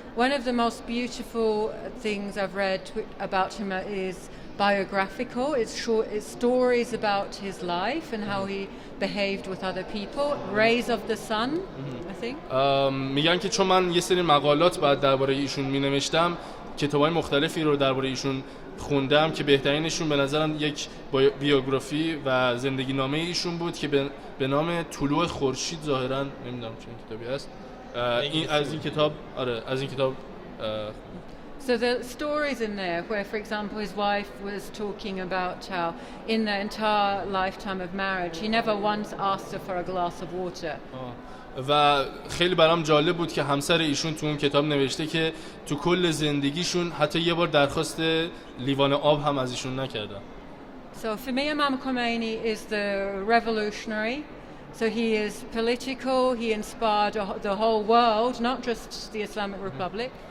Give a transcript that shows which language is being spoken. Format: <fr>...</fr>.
<en>One of the most beautiful things I've read about him is biographical. It's short, it's stories about his life and how he behaved with other people. Rays of the Sun, I think.</en> <fa>میگن که چون من یه سری مقالات بعد درباره ایشون می‌نوشتم، کتاب‌های مختلفی رو درباره ایشون خوندم که بهترینشون به نظرم یک بیوگرافی و زندگی نامه ایشون بود که به نام طلوع خورشید، ظاهراً نمیدونم چه کتابی است. این از این کتاب</fa> <en>So the stories in there where, for example, his wife was talking about how in the entire lifetime of marriage he never once asked her for a glass of water.</en> <fa>و خیلی برام جالب بود که همسر ایشون تو اون کتاب نوشته که تو کل زندگیشون حتی یه بار درخواست لیوان آب هم از ایشون نکردن.</fa> <en>So for me, Imam Khomeini is the revolutionary. So he is political, he inspired the whole world, not just the Islamic Republic.</en>